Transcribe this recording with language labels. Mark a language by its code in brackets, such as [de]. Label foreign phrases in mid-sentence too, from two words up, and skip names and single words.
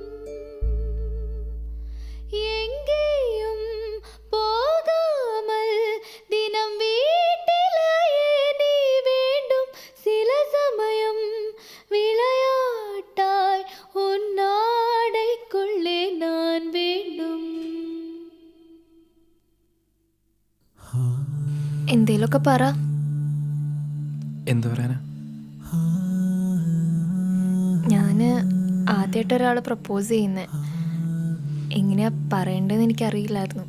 [ta] எங்கேயும் போகாமல் தினம் வீட்டிலேயே நீ வேண்டும். சில சமயம் விளையாட்டாய் உன் நாடைக்குள்ளே நான் வேண்டும். [ml] എന്തേലൊക്കെ പറ. എന്തു പറയാനാ? ഞാന് ആദ്യമായിട്ട് ഒരാളെ പ്രപ്പോസ് ചെയ്യുന്നേ. എങ്ങനെയാ പറയണ്ടെന്ന് എനിക്കറിയില്ലായിരുന്നു.